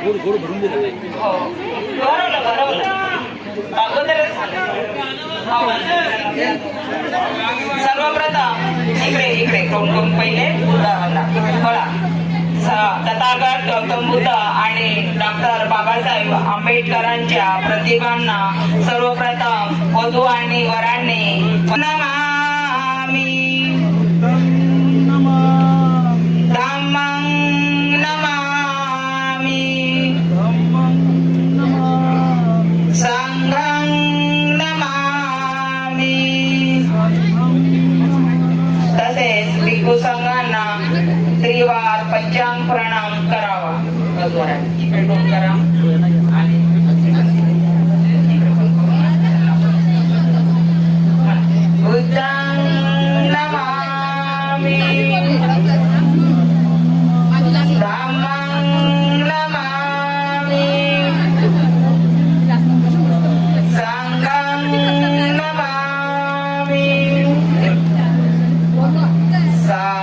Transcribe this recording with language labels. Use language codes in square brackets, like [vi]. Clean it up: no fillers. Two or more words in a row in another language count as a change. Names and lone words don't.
[mr] हो बरोबर अगोदरच सर्वप्रथम इकडे कोण पहिले बोला. तथागत गौतम बुद्ध आणि डॉक्टर बाबासाहेब आंबेडकरांच्या प्रतिमांना सर्वप्रथम वधू आणि वरांनी [pi] नमामि धम्मं नमामि संघं नमामि. [mr] तसेच भिक्खू संघांना त्रिवार पंचांग प्रणाम करावा. [pi] करा बुद्धं नमामि धम्मं नमामि संघं नमामि